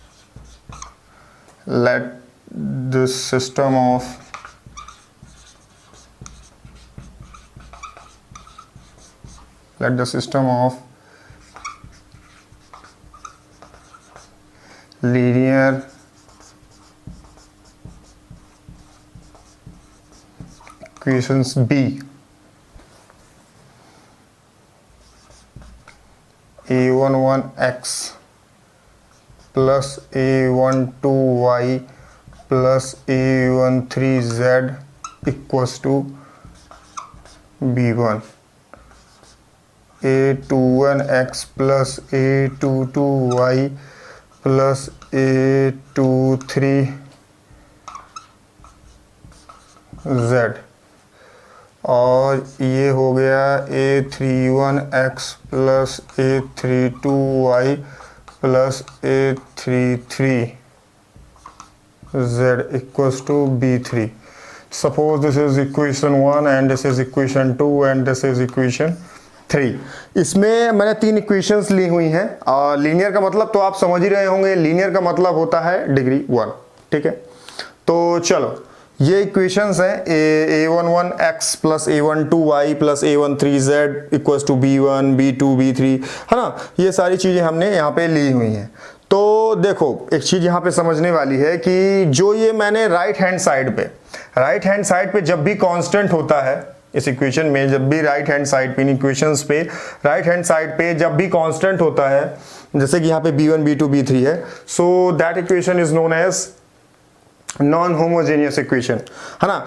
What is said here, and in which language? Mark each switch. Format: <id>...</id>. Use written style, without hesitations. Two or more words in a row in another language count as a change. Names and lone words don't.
<en>the system of लीनियर equations B a11x plus a12y plus a13z equals to B1, a21x plus a22y plus a23z,</en> <hi>और ये हो गया</hi> <en>a31x plus a32y plus a33z equals to B3. suppose this is equation 1 and this is equation 2 and this is equation 3.</en> <hi>इसमें मैंने 3 इक्वेशंस ली हुई हैं। और लीनियर का मतलब तो आप समझ ही रहे होंगे, लीनियर का मतलब होता है डिग्री 1। ठीक है, तो चलो ये इक्वेशंस हैं</hi> <en>a11x plus a12y plus a13z equals to B1,</en> <hi>B2, B3, है ना। ये सारी चीज़ें हमने यहाँ पे ली हुई हैं। तो देखो, एक चीज़ यहाँ पे समझने वाली है कि जो ये मैंने</hi> <en>right hand side</en> <hi>पे जब भी कांस्टेंट होता है इस इक्वेशन में, जब भी</hi> <en>right hand side</en> <hi>पे इन इक्वेशंस पे</hi> <en>right hand side</en> <hi>पे जब भी कांस्टेंट होता है, जैसे कि यहाँ पे B1, B2, B3 है,</hi> <en>so that equation is known as non homogeneous equation,</en> <hi>है ना।</hi>